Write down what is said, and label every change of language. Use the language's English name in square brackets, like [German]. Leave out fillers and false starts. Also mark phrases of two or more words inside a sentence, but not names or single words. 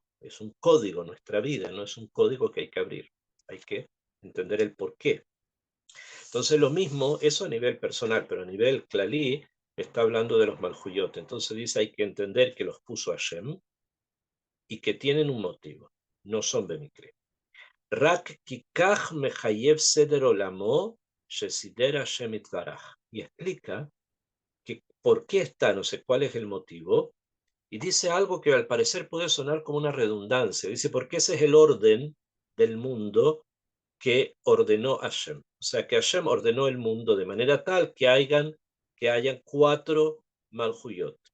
[Spanish] Es un código nuestra vida, no es un código que hay que abrir. Hay que entender el porqué. Entonces lo mismo, eso a nivel personal, pero a nivel clalí, está hablando de los Malhuyot. Entonces dice, hay que entender que los puso Hashem y que tienen un motivo, no son Bemikre. [Hebrew] רק כי כך מחייב סדר עולמו שסידר השם יתברך. [Spanish] Y explica que por qué está, no sé cuál es el motivo, y dice algo que al parecer puede sonar como una redundancia. Dice, porque ese es el orden del mundo que ordenó Hashem. O sea, que Hashem ordenó el mundo de manera tal que hayan cuatro Malhuyot.